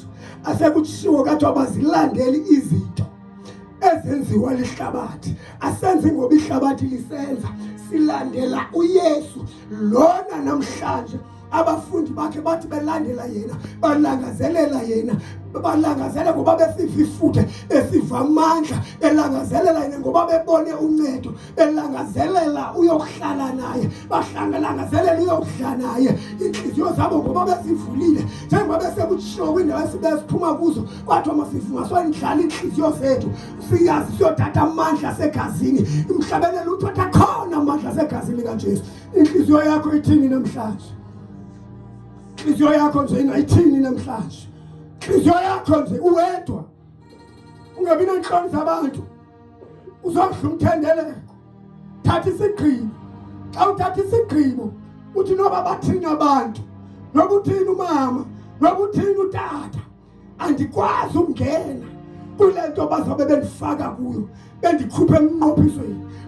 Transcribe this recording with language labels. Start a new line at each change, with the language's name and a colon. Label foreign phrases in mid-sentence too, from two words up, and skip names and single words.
Xhosa: Asekutshiwo kade abazilandeli izinto ezenziwa lihlabathi. Asenzi ngoba ihlabathi lisenza, silandela uYesu. Lona namhlanje abafundi bakhe bathi belandela yena, balangazelela yena, balangazela ngoba besiva ifuthe, besiva amandla, belangazelela yena ngoba bebone uncedo, belangazelela uyokuhlala naye, bahlangalangazelela uyokuhlala naye. Inhliziyo zabo ngoba bezivulile, njengoba besekutshiwo kwindawo esiphuma kuzo, kwathiwa masivuma sondlala inhliziyo zethu siyazi siyothatha amandla segazini. Emhlabeni uthatha khona amandla segazini kaJesu. Inhliziyo yakho ithini namhlanje? Inhliziyo yakho nje ingayithini namhlanje? Inhliziyo yakho nje uwedwa, ungabi nenhloni zabantu, uzodla umthendeleko. Thatha isigqibo. Xa uthatha isigqibo uthi noba bathini abantu, noba uthini umama, noba uthini utata, andikwazi ukungena kule nto bazobe bendifaka kuyo, bendikhuphe emnqophisweni.